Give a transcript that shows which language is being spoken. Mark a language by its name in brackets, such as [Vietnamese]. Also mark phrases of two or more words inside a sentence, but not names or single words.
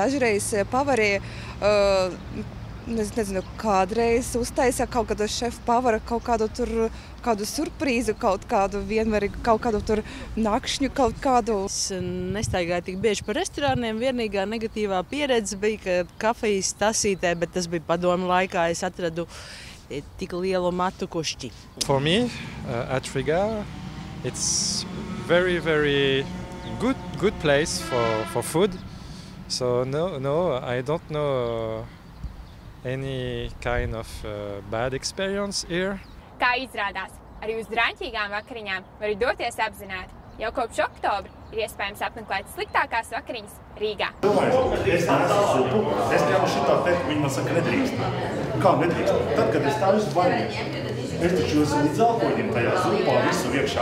[Latvian] Dažreiz pavarīja, nezinu, kādreiz uztaisīja kaut kādu šefu pavara, kādu surprīzu, kaut kādu vienmērīgu, kaut kādu tur nakšņu, kaut kādu. Es nestaigāju tik bieži par restorāniem, vienīgā negatīvā pieredze bija, ka kafijas tasītē, bet tas bija padomu laikā, es atradu tik lielu matu kušķi. [English] For me, at Riga, it's very, very good place for food. So no, I don't know any kind of bad experience here. [Latvian] Kā izrādās, arī uz draņķīgām vakariņām var doties apzināti. Jau kopš oktobra ir iespējams apmeklēt sliktākās vakariņas Rīgā. Es nesu supu, es ņemu šitā te, viņi man saka, nedrīkst. Kā nedrīkst? Tad, kad es tā uz vaļņu, es taču esmu līdz alkoņiem tajā supā visu iekšā.